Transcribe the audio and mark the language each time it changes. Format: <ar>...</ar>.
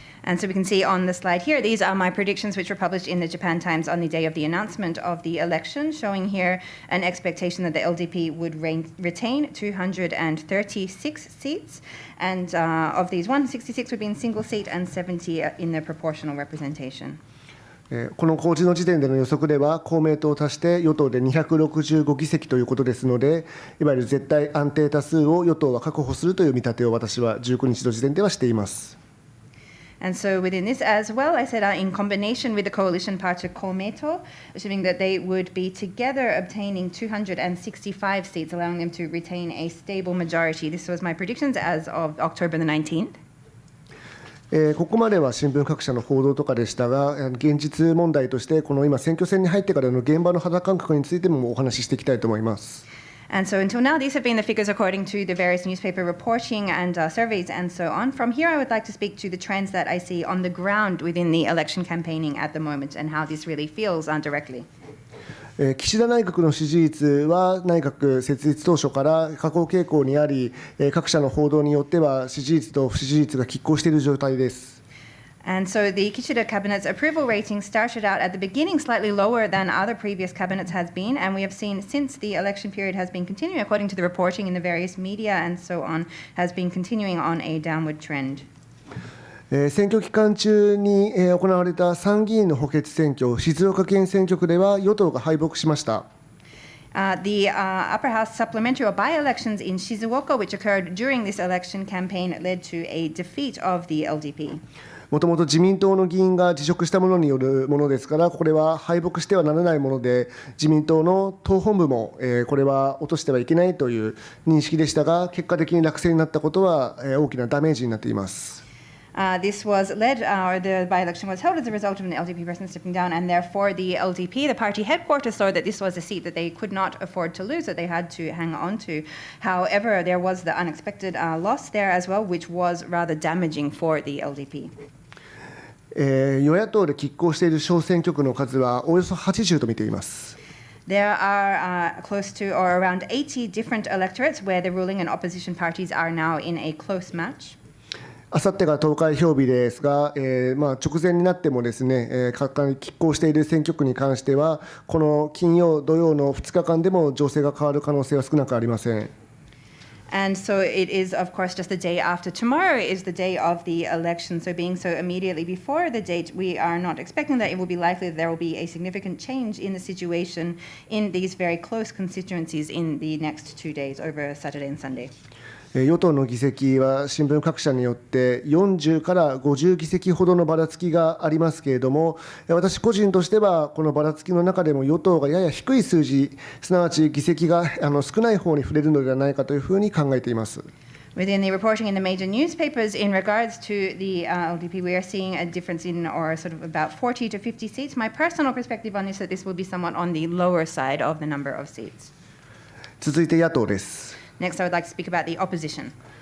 <en>And so we can see on the slide here, these are my predictions which were published in the Japan Times on the day of the announcement of the election, showing here an expectation that the LDP would retain 236 seats, and of these, 166 would be in single seat and 70 in the proportional representation.</en> <ja>この公示の時点での予測では、公明党を足して与党で265議席ということですので、いわゆる絶対安定多数を与党は確保するという見立てを私は19日の時点ではしています。</ja> <en>And so within this as well, I said in combination with the coalition party Komeito, assuming that they would be together obtaining 265 seats, allowing them to retain a stable majority. This was my predictions as of October the 19th.</en> <ja>ここまでは新聞各社の報道とかでしたが、現実問題として、この今、選挙戦に入ってからの現場の肌感覚についてもお話ししていきたいと思います。</ja> <en>And so until now, these have been the figures according to the various newspaper reporting and surveys and so on. From here, I would like to speak to the trends that I see on the ground within the election campaigning at the moment and how this really feels directly.</en> <ja>岸田内閣の支持率は内閣設立当初から下降傾向にあり、各社の報道によっては支持率と不支持率が拮抗している状態です。</ja> <en>And so the Kishida cabinet's approval rating started out at the beginning slightly lower than other previous cabinets has been, and we have seen since the election period has been continuing, according to the reporting in the various media and so on, has been continuing on a downward trend.</en> <ja>選挙期間中に行われた参議院の補欠選挙、静岡県選挙区では与党が敗北しました。</ja> <en>The upper house supplementary or by-elections in Shizuoka, which occurred during this election campaign, led to a defeat of the LDP.</en> <ja>もともと自民党の議員が辞職したものによるものですから、これは敗北してはならないもので、自民党の党本部もこれは落としてはいけないという認識でしたが、結果的に落選になったことは大きなダメージになっています。</ja> <en>This was led, or the by-election was held as a result of an LDP person stepping down, and therefore the LDP, the party headquarters, saw that this was a seat that they could not afford to lose, that they had to hang on to. However, there was the unexpected loss there as well, which was rather damaging for the LDP.</en> <ja>与野党で拮抗している小選挙区の数はおよそ80と見ています。</ja> <en>There are close to or around 80 different electorates where the ruling and opposition parties are now in a close match.</en> <ja>あさってが投開票日ですが、直前になってもですね、拮抗している選挙区に関しては、この金曜、土曜の2日間でも情勢が変わる可能性は少なくありません。</ja> <en>And so it is, of course, just the day after tomorrow is the day of the election. So being so immediately before the date, we are not expecting that it will be likely that there will be a significant change in the situation in these very close constituencies in the next 2 days over Saturday and Sunday.</en> <ja>与党の議席は新聞各社によって40から50議席ほどのばらつきがありますけれども、私個人としてはこのばらつきの中でも与党がやや低い数字、すなわち議席が少ない方に触れるのではないかというふうに考えています。</ja> <en>Within the reporting in the major newspapers in regards to the LDP, we are seeing a difference in, or sort of about 40 to 50 seats. My personal perspective on this is that this will be somewhat on the lower side of the number of seats.</en> <ja>続いて野党です。</ja> <en>Next, I would like to speak about the opposition.</en>